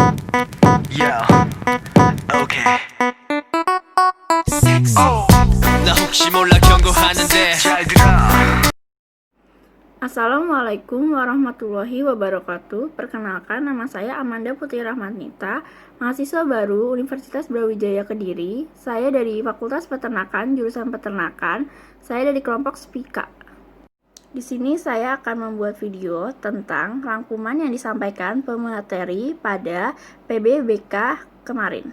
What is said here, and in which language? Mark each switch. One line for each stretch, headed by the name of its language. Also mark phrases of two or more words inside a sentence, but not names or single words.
English: Yeah, okay.
Korean: 나 혹시 몰라 경고하는데 잘 들어.
Arabic: السلام عليكم ورحمة الله وبركاته.
Indonesian: Perkenalkan, nama saya Amanda Putri Rahmanita, mahasiswa baru Universitas Brawijaya Kediri. Saya dari Fakultas Peternakan, jurusan Peternakan. Saya dari kelompok SPIKA. Di sini saya akan membuat video tentang rangkuman yang disampaikan pemateri pada PBBK kemarin.